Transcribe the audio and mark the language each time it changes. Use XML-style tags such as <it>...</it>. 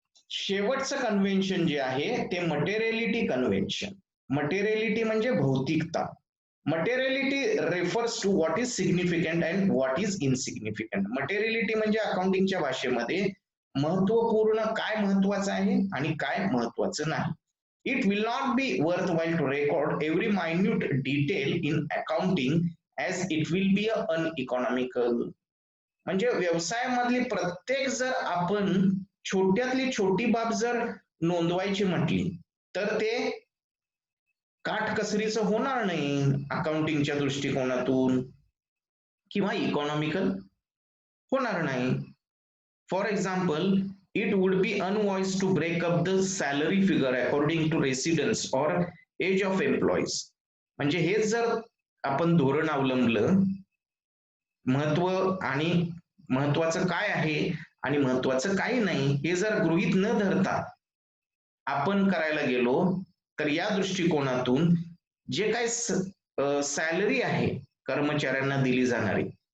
<mr>शेवटचं कन्व्हेन्शन जे आहे ते मटेरियलिटी कन्व्हेन्शन.</mr> <en>materiality</en> <mr>म्हणजे भौतिकता.</mr> <en>Materiality refers to what is significant and what is insignificant.</en> <mr>Materiality म्हणजे अकाउंटिंगच्या भाषेमध्ये महत्वपूर्ण काय महत्वाचं आहे आणि काय महत्वाचं नाही.</mr> <en>It will not be worth while to record every minute detail in accounting as it will be uneconomical.</en> <mr>म्हणजे व्यवसायामधली प्रत्येक जर आपण छोट्यातली छोटी बाब जर नोंदवायची म्हटली तर ते काटकसरीचं होणार नाही अकाउंटिंगच्या दृष्टिकोनातून किंवा इकॉनॉमिकल होणार नाही.</mr> <en>For example, it would be unwise to break up the salary figure according to residence or age of employees.</en> <mr>म्हणजे हेच जर आपण धोरण अवलंबलं, महत्व आणि महत्वाचं काय आहे आणि महत्वाचं काही नाही हे जर गृहीत न धरता आपण करायला गेलो, तर या दृष्टिकोनातून जे काय सॅलरी आहे कर्मचाऱ्यांना दिली जाणारी,</mr>